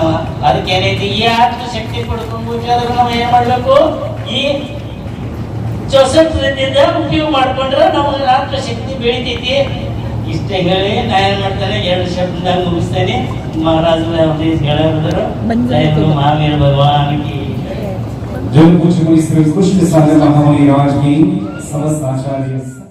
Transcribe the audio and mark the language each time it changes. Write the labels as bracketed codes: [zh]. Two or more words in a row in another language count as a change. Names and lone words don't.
[kn] ಅದಕ್ಕೆ ಏನೈತಿ, ಈ ಆತ್ಮಶಕ್ತಿ ಪಡ್ಕೊಂಡ್ಬೇಕಾದ್ರೆ ನಾವು ಏನ್ ಮಾಡ್ಬೇಕು, ಈ 64 ರೀತಿಯಿಂದ ಉಪಯೋಗ ಮಾಡ್ಕೊಂಡ್ರೆ ನಮಗೆ ಆತ್ಮಶಕ್ತಿ ಬೆಳಿತೈತಿ. ಇಷ್ಟ ಹೇಳಿ ನಾ ಏನ್ ಮಾಡ್ತಾನೆ, 2 ಶಬ್ದದಾಗ ಮುಗಿಸ್ತೇನೆ. ಮಹಾರಾಜರು ಹೇಳೋದ್ರು, ಮಹಾವೀರ ಭಗವಾನ್ की [hi] जो कुछ इस कृष्ण सागर महामुनि राज की समस्त आचार्य